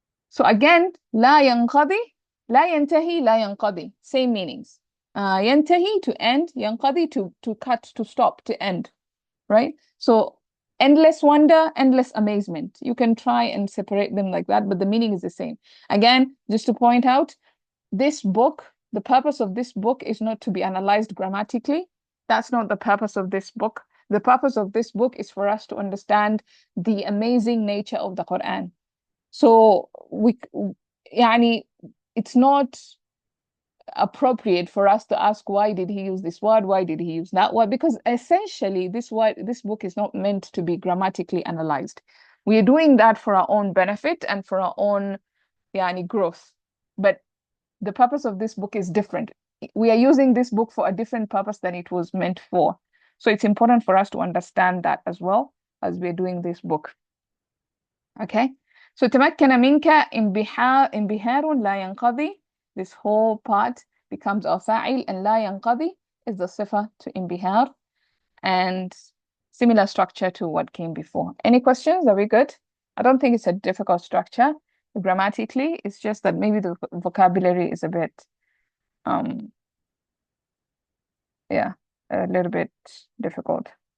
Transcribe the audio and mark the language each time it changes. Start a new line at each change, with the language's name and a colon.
English: So again,
Arabic: لا ينقضي, لا ينتهي, لا ينقضي.
English: Same meanings. ينتهي to end, ينقضي to cut, to stop, to end. Right? So endless wonder, endless amazement. You can try and separate them like that, but the meaning is the same. Again, just to point out, this book, the purpose of this book is not to be analyzed grammatically. That's not the purpose of this book. The purpose of this book is for us to understand the amazing nature of the Quran. So يعني it's not appropriate for us to ask, why did he use this word? Why did he use that word? Because essentially, this book is not meant to be grammatically analyzed. We are doing that for our own benefit and for our own growth. But the purpose of this book is different. We are using this book for a different purpose than it was meant for. So it's important for us to understand that as well as we're doing this book. Okay? So
Arabic: تمكن منك انبهار لا ينقضي.
English: This whole part becomes our فاعل, and لا ينقضي is the صفة to انبهار, and similar structure to what came before. Any questions? Are we good? I don't think it's a difficult structure grammatically. It's just that maybe the vocabulary is a bit, yeah, a little bit difficult.